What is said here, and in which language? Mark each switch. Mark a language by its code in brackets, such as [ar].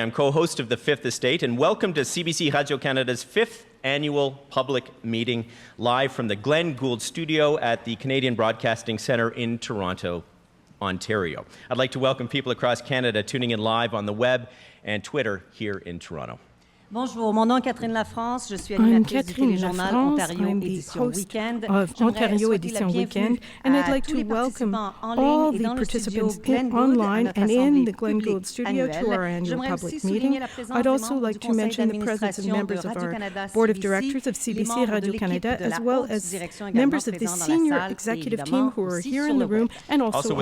[en] I'm co-host of The Fifth Estate, and welcome to CBC Radio-Canada's 5th annual public meeting, live from the Glenn Gould Studio at the Canadian Broadcasting Centre in Toronto, Ontario. I'd like to welcome people across Canada tuning in live on the web and Twitter here in Toronto. [fr] Bonjour, mon nom est Catherine Lafrance. Je suis animatrice du téléjournal Ontario Édition Weekend. [en] Ontario Edition Weekend, and I'd like to welcome all the participants online and in the Glenn Gould Studio to our annual public meeting. I'd also like to mention the presence of members of our Board of Directors of CBC Radio-Canada, as well as members of the senior executive team who are here in the room and also